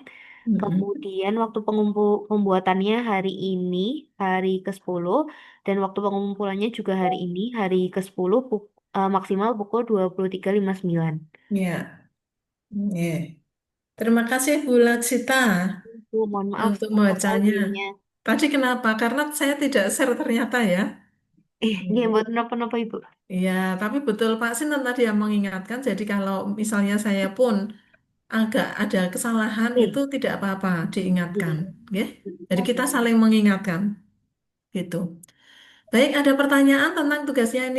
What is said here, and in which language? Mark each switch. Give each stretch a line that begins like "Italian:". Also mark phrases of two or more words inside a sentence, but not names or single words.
Indonesian: Kemudian waktu pembuatannya hari ini, hari ke-10, dan waktu pengumpulannya juga hari ini, hari ke-10, maksimal pukul 23.59. Ya, ya. Terima kasih Bu Laksita Mohon maaf untuk atas membacanya. audienya. Tadi kenapa? Karena saya tidak share ternyata ya.
Javanese: Nggih, mboten napa-napa Ibu.
Indonesian: Iya, tapi betul Pak Sinten tadi yang mengingatkan. Jadi kalau misalnya saya pun agak ada kesalahan itu tidak apa-apa diingatkan, ya. Jadi kita saling mengingatkan, gitu. Baik, ada pertanyaan tentang tugasnya ini?